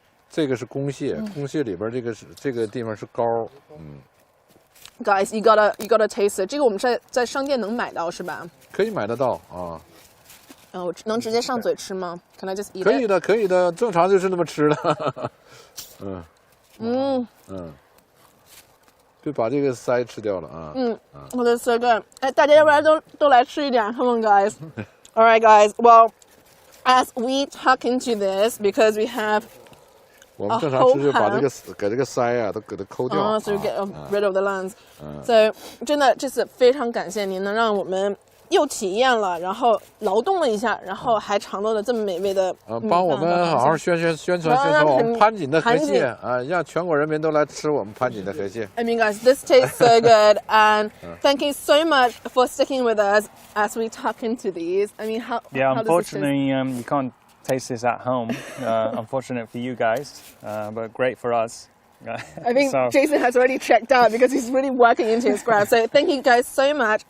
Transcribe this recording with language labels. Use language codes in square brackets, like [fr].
[zh] 这个是公蟹，公蟹里边这个地方是膏，嗯， [en] Guys, you gotta taste it. [zh] 这个我们在商店能买到是吧？可以买得到啊，我能直接上嘴吃吗？ [en] Can I just eat it? [zh] 可以的，可以的，正常就是那么吃的。嗯，就把这个腮吃掉了啊。我的 [en] so good. [zh] 哎，大家要不然都来吃一点 ， [en] Come on, guys. All right, guys. Well, as we tuck into this, because we have [zh] 我们正常吃就把这个给这个腮啊都给它抠掉。 [en] so we get rid of the lungs. [zh] So 真的这次非常感谢您能让我们又体验了，然后劳动了一下，然后还尝到了这么美味的米饭。帮我们好好宣传我们潘锦的河潘锦蟹啊，让全国人民都来吃我们潘锦的河蟹。 [en] I mean, guys, this tastes so good, and thank you so much for sticking with us as we tuck into these. I mean, how Yeah, how does this taste? unfortunately, you can't taste this at home. Unfortunate for you guys, but great for us. I think So- Jason has already checked out because he's really working into his craft. So thank you guys so much.